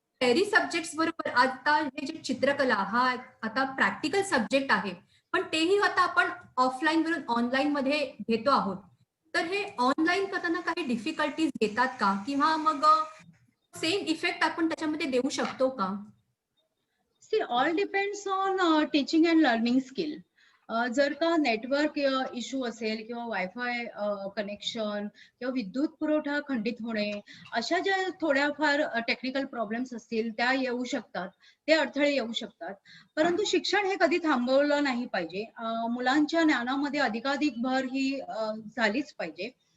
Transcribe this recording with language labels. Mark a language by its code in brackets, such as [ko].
[mr] Theory subjects बरोबर आता हे जे चित्रकला हा आता प्रॅक्टिकल सब्जेक्ट आहे. पण तेही आता आपण ऑफलाईन वरून ऑनलाईन मध्ये घेतो आहोत. तर हे ऑनलाईन करताना काही डिफिकल्टीज येतात का? किंवा मग सेम इफेक्ट आपण त्याच्यामध्ये देऊ शकतो का? [en] See, all depends on teaching and learning skill. [mr] जर का नेटवर्क इश्यू असेल किंवा वायफाय कनेक्शन किंवा विद्युत पुरवठा खंडित होणे अशा ज्या थोड्याफार टेक्निकल प्रॉब्लेम्स असतील त्या येऊ शकतात, ते अडथळे येऊ शकतात. परंतु शिक्षण हे कधी थांबवलं नाही पाहिजे. मुलांच्या ज्ञानामध्ये अधिकाधिक भर ही झालीच पाहिजे.